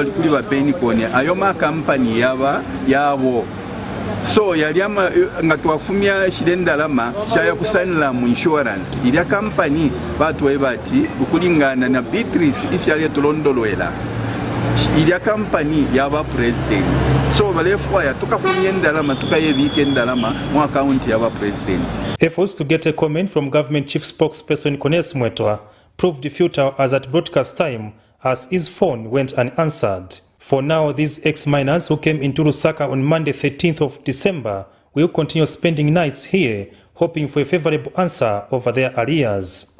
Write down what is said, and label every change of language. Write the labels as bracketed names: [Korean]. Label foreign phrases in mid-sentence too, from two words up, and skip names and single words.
[Bemba] kuri ba benikoni ayo ma company yabo so yaliama ngatwafumya shirendalama shaya kusanira mu insurance iliya company batwe bati ukulingana na Beatrice ifyale tulondolwela iliya company yaba president so balefwa ya tukafumya ndalama tukayebike ndalama mu account yaba president. [English] Efforts to get a comment from government chief spokesperson Kones Mwetwa proved futile as at broadcast time as his phone went unanswered. For now, these ex-miners who came into Lusaka on Monday 13th of December will continue spending nights here, hoping for a favorable answer over their arrears.